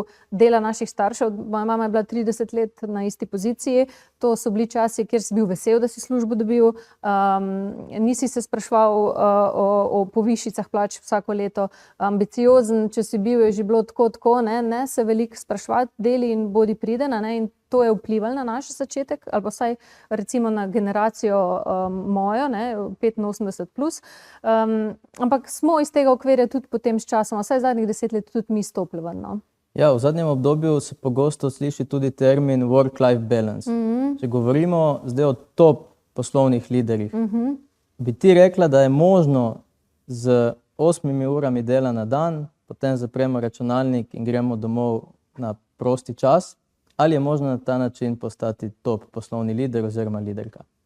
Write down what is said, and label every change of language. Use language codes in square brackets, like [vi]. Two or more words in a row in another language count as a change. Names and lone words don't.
[sl] dela naših staršev, moja mama je bila 30 let na isti poziciji, to so bili časi, kjer si bil vesel, da si službo dobil, nisi se spraševal o povišicah plač vsako leto, ambiciozen, če si bil, je že bilo tako, ne se veliko spraševati, deli in bodi priden, in to je vplivalo na naš začetek, ali pa vsaj recimo na generacijo mojo, 85 plus. Ampak smo iz tega okvirja tudi potem s časom, vsaj zadnjih 10 let tudi mi stopili ven. Ja, v zadnjem obdobju se pogosto sliši tudi termin [en] work-life balance. [sl] Če govorimo zdaj o top poslovnih liderjih, bi ti rekla, da je možno z 8 urami dela na dan, potem zapremo računalnik in gremo domov na prosti čas, ali je možno na ta način postati top poslovni lider oziroma liderka?